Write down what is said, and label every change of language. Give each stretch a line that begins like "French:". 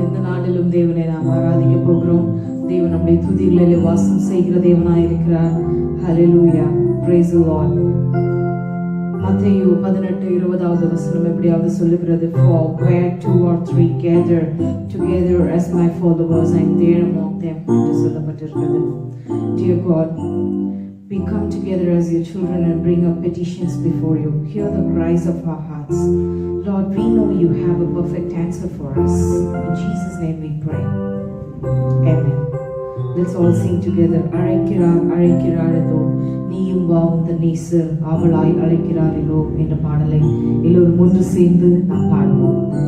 Tamil: இந்த நாளிலும் தேவனை நாம் ஆராதிக்க போகிறோம். தேவன் நம்முடைய துதிகளிலே வாசம் செய்கிற தேவனாய் இருக்கிறார்.
English: Hallelujah. Praise the Lord.
Tamil: மத்தேயு 18:20 வசனம் எப்படியாவது சொல்லுகிறது,
English: For where 2 or 3 gather together as my followers, I am there among them
Tamil: என்று சொல்லப்பட்டிருக்கிறது.
English: Dear God, we come together as your children and bring our petitions before you. Hear the cries of our hearts. Lord, we know you have a perfect answer for us. In Jesus' name we pray. Amen. Let's all sing together.
Tamil: அழைக்கிறார் அழைக்கிறாரதோ நீயும் வா உந்தன் நேசர் அவளாய் அழைக்கிறாரிலோ என்ற பாடலை எல்லோரும் ஒன்று சேர்ந்து நாம் பாடுவோம்.